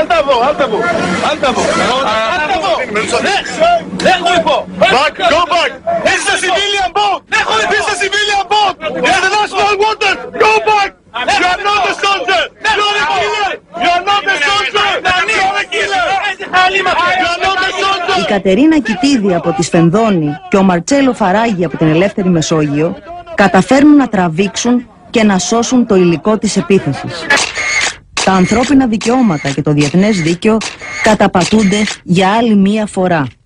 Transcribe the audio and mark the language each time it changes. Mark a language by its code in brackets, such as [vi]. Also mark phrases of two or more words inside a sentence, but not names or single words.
[en] Back, go back. This is a civilian boat. This is a civilian boat. International waters. Go back. You are not a soldier. You are a killer. You are not a soldier. You are a killer. You are not a soldier. [el] Η Κατερίνα Κιτίδη από τη Σφενδόνη και ο Μαρτσέλο Φαράγγι από την Ελεύθερη Μεσόγειο καταφέρνουν να τραβήξουν και να σώσουν το υλικό της επίθεσης. Τα ανθρώπινα δικαιώματα και το διεθνές δίκαιο καταπατούνται για άλλη μία φορά.